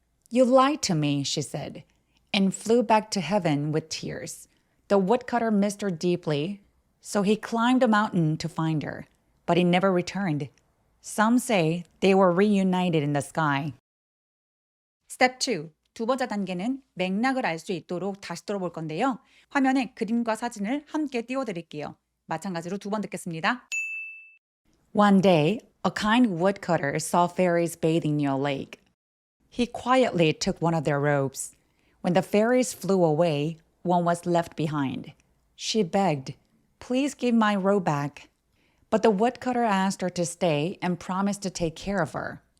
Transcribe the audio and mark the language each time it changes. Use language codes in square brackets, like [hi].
[en] "You lied to me," she said, and flew back to heaven with tears. The woodcutter missed her deeply, so he climbed a mountain to find her, but he never returned. Some say they were reunited in the sky. Step 2. [ko] 두 번째 단계는 맥락을 알 수 있도록 다시 들어볼 건데요. 화면에 그림과 사진을 함께 띄워드릴게요. 마찬가지로 두 번 듣겠습니다. [en] One day, a kind woodcutter saw fairies bathing near a lake. He quietly took one of their robes. When the fairies flew away, one was left behind. She begged, "Please give my robe back." But the woodcutter asked her to stay and promised to take care of her.